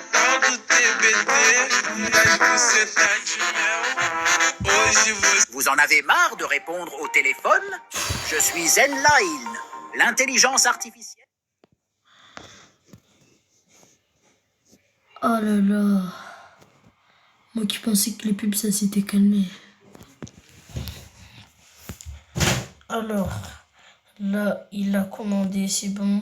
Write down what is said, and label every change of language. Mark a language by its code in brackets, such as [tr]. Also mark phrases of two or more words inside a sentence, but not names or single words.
[pt] Tal do TBT, das bucetas de mel. Hoje você. [fr] Vous en avez marre de répondre au téléphone? Je suis Zenline, l'intelligence artificielle. Oh là là. Moi qui pensais que les pubs ça s'était calmé. Alors, là, il a commandé, c'est bon.